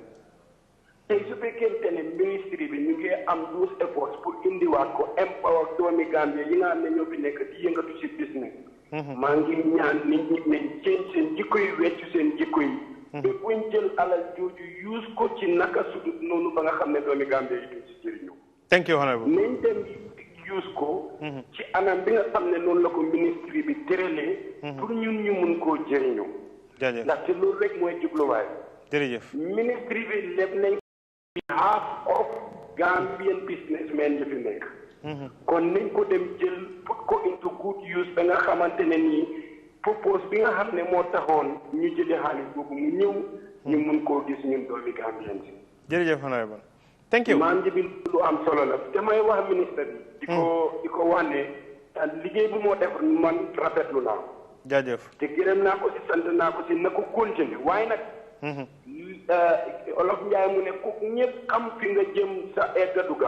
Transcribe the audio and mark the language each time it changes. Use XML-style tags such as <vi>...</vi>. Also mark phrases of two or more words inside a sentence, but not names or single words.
<wo>tey su fekkente ne ministre bi ñu ngi am 12</wo> <fr>efforts pour</fr> <wo>indiwaat ko empower doomi Gambie yi nga xam ne ñoo fi nekk di yëngatu si business. maa ngi ñaan nit ñi nañ seen jikko yi weccu seen jikko yi. te buñ jël alal jooju use ko ci naka sudut noonu ba nga xam ne doomi Gambie yi duñ si jëriñoo.</wo> <en>thank you honorable.</en> <wo>nañ dem use ko. ci anam bi nga xam ne noonu la ko ministre bi tëralee. pour ñun ñu mun koo jëriñoo. jaajëf ndaxte loolu rek mooy jubluwaay. jërëjëf. ministre bi leb nañ</wo> <en>half of Gambian businessmen</en> <wo>yi fi nekk. kon nañ ko dem jël put ko</wo> <en>into good use</en> <wo>ba nga xamante ne nii purpose bi nga xam ne moo taxoon ñu jëlee xaalis boobu mu ñëw. ñu mun koo gis ñun doomi Gambien si. jërëjëf honorable.</wo> <en>thank you.</en> <wo>maam ji bi lu am solo la damay wax ministre bi. di ko wax ne liggéey bu moo def man rafetlu naa ko. jaajëf. te gërëm naa ko si sant naa ko si na ko continuer waaye nag. Olof Njaay mu ne ku ñëpp xam fi nga jëm sa egg du gaaw.</wo>